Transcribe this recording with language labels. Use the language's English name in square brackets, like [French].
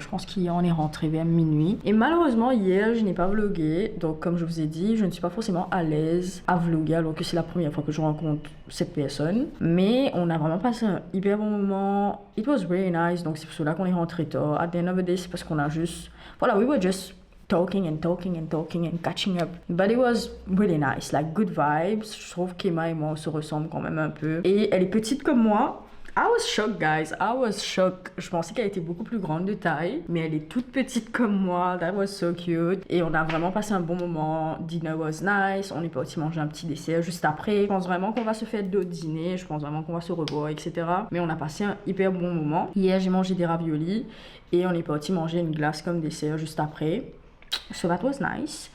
[French] Je pense qu'hier on est rentré vers minuit. Et malheureusement hier je n'ai pas vlogué. Donc comme je vous ai dit, je ne suis pas forcément à l'aise à vlogger alors que c'est la première fois que je rencontre cette personne. Mais on a vraiment passé un hyper bon moment. [English] It was really nice. [French] Donc c'est pour cela qu'on est rentré tard. [English] At the end of the day, [French] c'est parce qu'on a juste... Voilà, [English] we were just... talking and catching up. But it was really nice, like good vibes. [French] Je trouve qu'Emma et moi on se ressemblent quand même un peu. Et elle est petite comme moi. [English] I was shocked guys, I was shocked. [French] Je pensais qu'elle était beaucoup plus grande de taille, mais elle est toute petite comme moi. [English] That was so cute. [French] Et on a vraiment passé un bon moment. [English] Dinner was nice. [French] On est parti manger un petit dessert juste après. Je pense vraiment qu'on va se faire d'autres dîners. Je pense vraiment qu'on va se revoir, etc. Mais on a passé un hyper bon moment. Hier j'ai mangé des raviolis et on est parti manger une glace comme dessert juste après. [English] So that was nice.